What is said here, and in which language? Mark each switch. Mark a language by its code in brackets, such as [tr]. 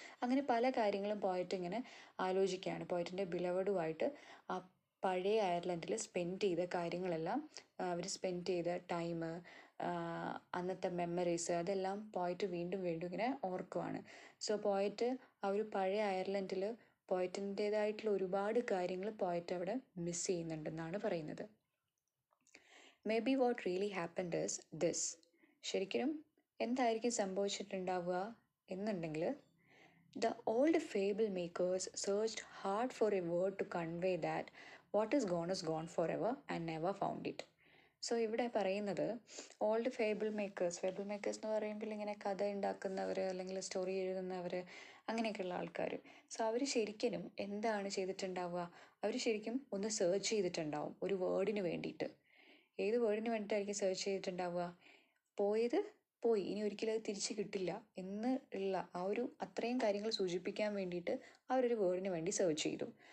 [ml] അങ്ങനെ പല കാര്യങ്ങളും പോയിട്ട് ഇങ്ങനെ ആലോചിക്കുകയാണ്. പോയിറ്റിൻ്റെ ബിലവഡുമായിട്ട് ആ പഴയ അയർലൻഡിൽ സ്പെൻഡ് ചെയ്ത കാര്യങ്ങളെല്ലാം, അവർ സ്പെൻഡ് ചെയ്ത ടൈം, അന്നത്തെ മെമ്മറീസ്, അതെല്ലാം പോയിട്ട് വീണ്ടും ഇങ്ങനെ ഓർക്കുവാണ്. സോ പോയിട്ട് ആ ഒരു പഴയ അയർലൻഡിൽ പോയിറ്റിൻ്റേതായിട്ടുള്ള ഒരുപാട് കാര്യങ്ങൾ പോയിട്ട് അവിടെ മിസ് ചെയ്യുന്നുണ്ടെന്നാണ് പറയുന്നത്. [en] Maybe what really happened is this. [ml] ശരിക്കും എന്തായിരിക്കും സംഭവിച്ചിട്ടുണ്ടാവുക എന്നുണ്ടെങ്കിൽ, [en] the old fable makers searched hard for a word to convey that what is gone forever and never found it. [ml] So ഇവിടെ പറയുന്നത് ഓൾഡ് ഫേബിൾ മേക്കേഴ്സ് എന്ന് പറയുമ്പോൾ ഇങ്ങനെ കഥ ഉണ്ടാക്കുന്നവർ അല്ലെങ്കിൽ സ്റ്റോറി എഴുതുന്നവർ അങ്ങനെയൊക്കെയുള്ള ആൾക്കാർ. സോ അവർ ശരിക്കും എന്താണ് ചെയ്തിട്ടുണ്ടാവുക, അവർ ശരിക്കും ഒന്ന് സെർച്ച് ചെയ്തിട്ടുണ്ടാവും ഒരു വേർഡിന് വേണ്ടിയിട്ട്. ഏത് വേർഡിന് വേണ്ടിയിട്ടായിരിക്കും സെർച്ച് ചെയ്തിട്ടുണ്ടാവുക? പോയത് പോയി, ഇനി ഒരിക്കലും അത് തിരിച്ച് കിട്ടില്ല എന്ന് ഉള്ള ആ ഒരു അത്രയും കാര്യങ്ങൾ സൂചിപ്പിക്കാൻ വേണ്ടിയിട്ട് അവരൊരു വേർഡിന് വേണ്ടി സെർച്ച് ചെയ്തു.